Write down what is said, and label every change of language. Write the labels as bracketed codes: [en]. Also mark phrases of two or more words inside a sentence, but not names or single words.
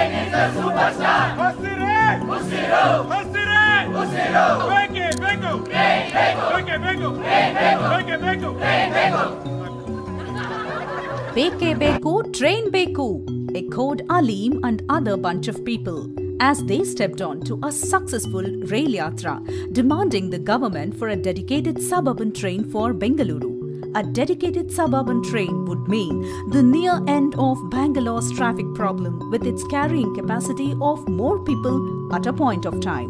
[en] a superstar. Hostire! Hostiro! Hostire! Hostiro! [kn] Beke, beko! Beke, beko! Beke, beko! Beke Beku, [en] Train Beku, echoed Aleem and other bunch of people as they stepped on to a successful rail yatra, demanding the government for a dedicated suburban train for Bengaluru. A dedicated suburban train would mean the near end of Bangalore's traffic problem with its carrying capacity of more people at a point of time.